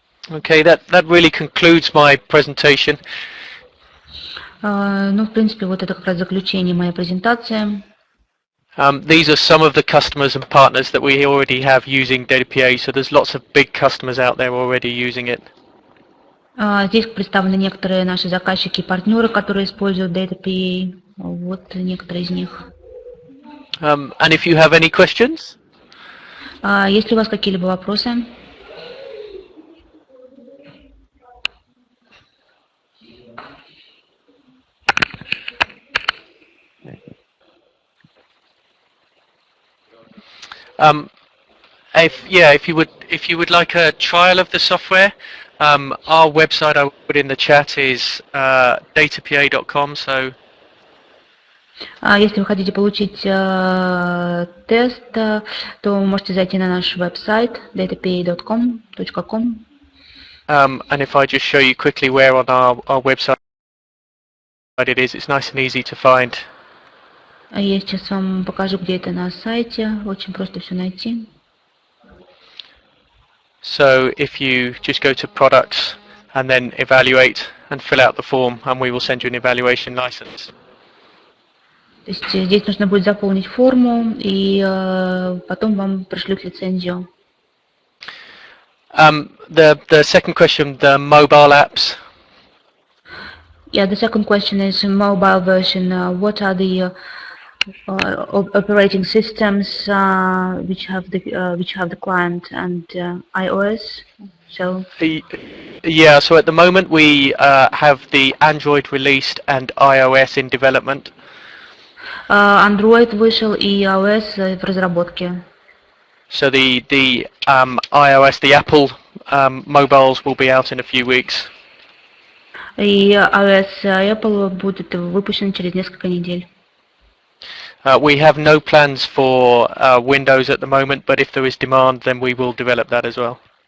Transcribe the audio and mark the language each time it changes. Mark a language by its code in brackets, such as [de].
[en] Okay, that really concludes my presentation. [ru] Ну, в принципе, вот это как раз заключение моей презентации. [en] These are some of the customers and partners that we already have using DataPA, so there's lots of big customers out there already using it. [ru] Здесь представлены некоторые наши заказчики и партнеры, которые используют DataPA. Вот некоторые из них. [en] And if you have any questions? [ru] Есть ли у вас какие-либо вопросы? [en] If you would like a trial of the software, our website I will put in the chat is datapa.com. So [ru] если вы хотите получить тест, то вы можете зайти на наш веб-сайт datapa.com. [en] And if I just show you quickly where on our website it is, it's nice and easy to find. [ru] Я сейчас вам покажу, где это на сайте. Очень просто все найти. [en] So if you just go to products and then evaluate and fill out the form, and we will send you an evaluation license. [ru] То есть здесь нужно будет заполнить форму, и потом вам пришлют лицензию. [en] The second question, the mobile apps. Yeah, the second question is mobile version. What are the operating systems which have the client and iOS? So yeah, so at the moment we have the Android released and iOS in development. [ru] Android вышел и iOS в разработке. [en] So the iOS, the Apple mobiles will be out in a few weeks. [ru] И iOS Apple будет выпущен через несколько недель. [en] We have no plans for Windows at the moment, but if there is demand, then we will develop that as well.